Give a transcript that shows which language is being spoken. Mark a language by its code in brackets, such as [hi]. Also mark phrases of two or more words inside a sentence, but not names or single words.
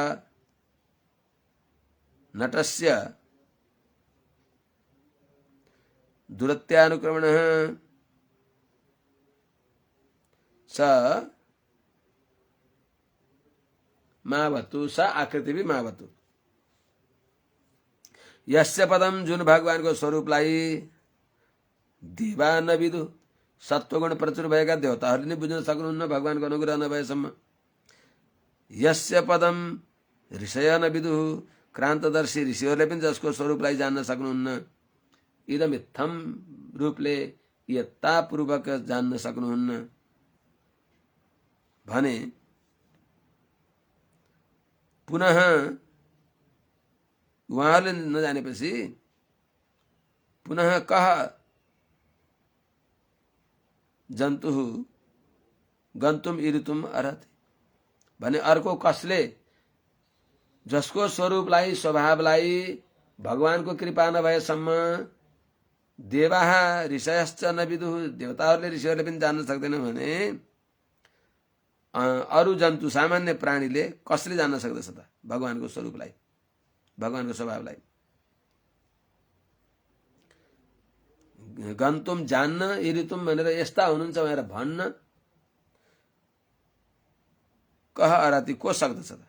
[sa] नटस्य दुरत्यानुक्रमणः स मावतु स आकृतिभिः मावतु। यस्य पदम [ne] जुन भगवानको स्वरूपलाई [sa] देवा नविदु [ne] सत्वगुण प्रचुर भएका देवताहरूले नै बुझ्न सक्नुहुन्न भगवानको अनुग्रह नभएसम्म। [sa] यस्य पदम ऋषय नविदु [ne] क्रान्तदर्शी ऋषिहरूले पनि जसको स्वरूपलाई जान्न सक्नुहुन्न, [sa] इदम इत्थम [ne] रूपले यत्तापूर्वक जान्न सक्नुहुन्न भने पुनः उहाँहरूले नजानेपछि पुनः [sa] कह जन्तुः गन्तुम ईरितुम अर्हति [ne] भने अर्को कसले जसको स्वरूपलाई स्वभावलाई भगवानको कृपा नभएसम्म [sa] देवाः ऋषयश्च न विदुः, [ne] देवताहरूले ऋषिहरूले पनि जान्न सक्दैन भने अरू जन्तु सामान्य प्राणीले कसले जान्न सक्दछ त भगवानको स्वरूपलाई, भगवानको स्वभावलाई? गन्तुम जान्न इरितुम भनेर यस्ता हुनुहुन्छ भनेर भन्न [sa] कह अराती [ne] को सक्दछ त?